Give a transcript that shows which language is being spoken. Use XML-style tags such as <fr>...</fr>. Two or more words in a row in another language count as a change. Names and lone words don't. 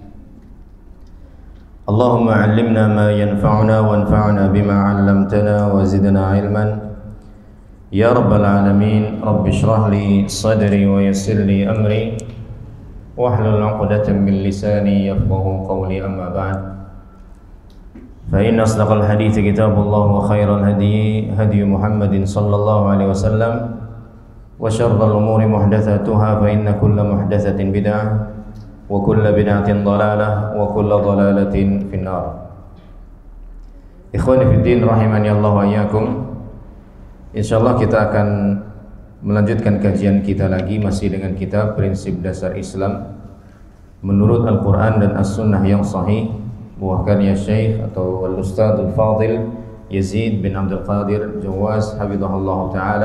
<ar>اللهم علمنا ما ينفعنا وانفعنا بما علمتنا وزدنا علما يا رب العالمين. رب اشرح لي صدري ويسر لي أمري واحلل عقدة من لساني يفقهوا قولي, أما بعد. فإن أصدق الحديث كتاب الله وخير الهدي هدي محمد صلى الله عليه وسلم وشر الأمور محدثاتها فإن كل محدثة بدعة وكل بدعة ضلالة وكل ضلالة في النار. إخواني في الدين رحمني الله وإياكم.</ar> <id>Insyaallah kita akan melanjutkan kajian kita lagi masih dengan kitab Prinsip Dasar Islam menurut Al-Qur'an dan As-Sunnah yang sahih, buahkan ya Syekh atau Al-Ustadzul Fadil Yazid bin Abdul Qadir Jawaz hafizahullah taala.</id>